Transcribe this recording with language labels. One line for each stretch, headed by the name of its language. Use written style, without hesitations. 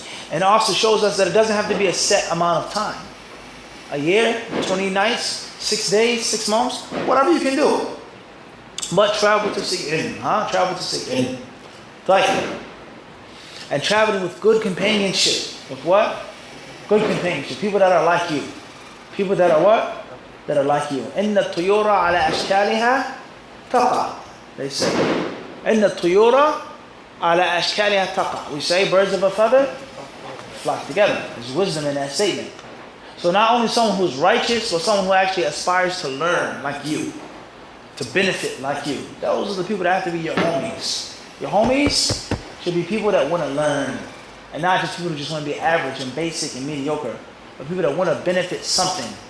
English: And it also shows us that it doesn't have to be a set amount of time. A year, 20 nights, 6 days, 6 months, whatever you can do. But travel to seek ilm. Travel to seek ilm. And traveling with good companionship. With what? Good companionship. People that are like you. People that are what? That are like you.
Arabic: إِنَّ الطُّيُورَ عَلَى أَشْكَالِهَا تَقَى.
English: They say.
Arabic: إِنَّ الطُّيُورَ عَلَى أَشْكَالِهَا تَقَى.
English: We say birds of a feather flock together. There's wisdom in that statement. So not only someone who's righteous, but someone who actually aspires to learn like you, to benefit like you. Those are the people that have to be your homies. Your homies should be people that want to learn, and not just people who just want to be average and basic and mediocre, but people that want to benefit something.